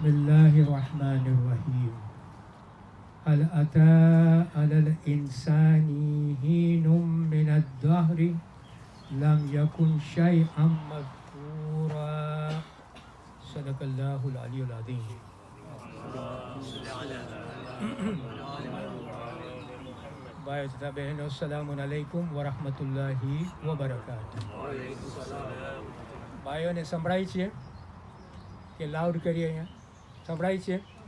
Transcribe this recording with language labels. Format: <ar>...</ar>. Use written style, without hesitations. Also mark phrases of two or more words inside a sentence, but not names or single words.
<ar>الله الرحمن الرحيم هل أتى على الإنسان حين من الدهر لم يكن شيئا مذكورا صدق الله العلي العظيم</ar> <gu>ભાઈઓ તથા બહેનો</gu> <ar>سلام عليكم ورحمة الله وبركاته.</ar> <gu>ભાઈઓને સંભળાય છે કે લાઉડ કરીએ? અહીંયા સંભળાય છે?</gu>